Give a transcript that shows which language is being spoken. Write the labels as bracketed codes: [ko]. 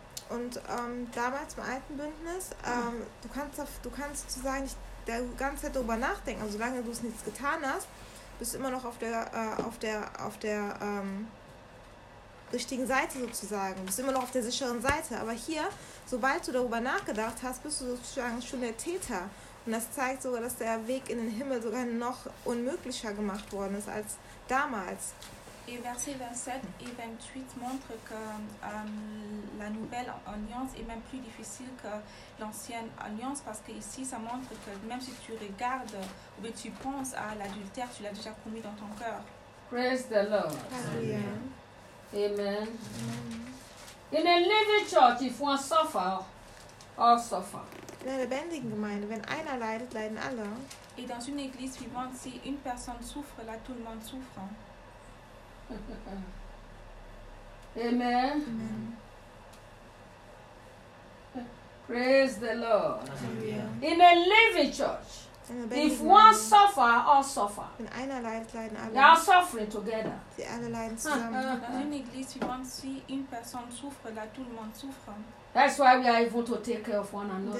[de] Und damals im alten Bündnis, du kannst sozusagen nicht die ganze Zeit darüber nachdenken, also solange du es nichts getan hast, bist du immer noch auf der richtigen Seite sozusagen. Du bist immer noch auf der sicheren Seite. Aber hier, sobald du darüber nachgedacht hast, bist du sozusagen schon der Täter. Und das zeigt sogar, dass der Weg in den Himmel sogar noch unmöglicher gemacht worden ist als damals. [fr] Et versets 27 et 28 montrent que la nouvelle alliance est même plus difficile que l'ancienne alliance, parce que ici ça montre que même si tu regardes ou que tu penses à l'adultère, tu l'as déjà commis dans ton cœur. [en] Praise the Lord. Amen. Amen. Amen. In a living church, if one suffer, all suffer. [de] In a lebendigen Gemeinde, wenn einer leidet, leiden alle. [fr] Et dans une église vivante, si une personne souffre, là tout le monde souffre. Amen. Amen. [en] Praise the Lord. Amen. In a living church, if one suffer, all suffer. [de] Wenn einer leidet, leiden alle. [en] They are suffering together. [de] Sie alle leiden zusammen. [fr] In une église vivante, si une personne souffre, là tout le monde souffre. [en] That's why we are able to take care of one another.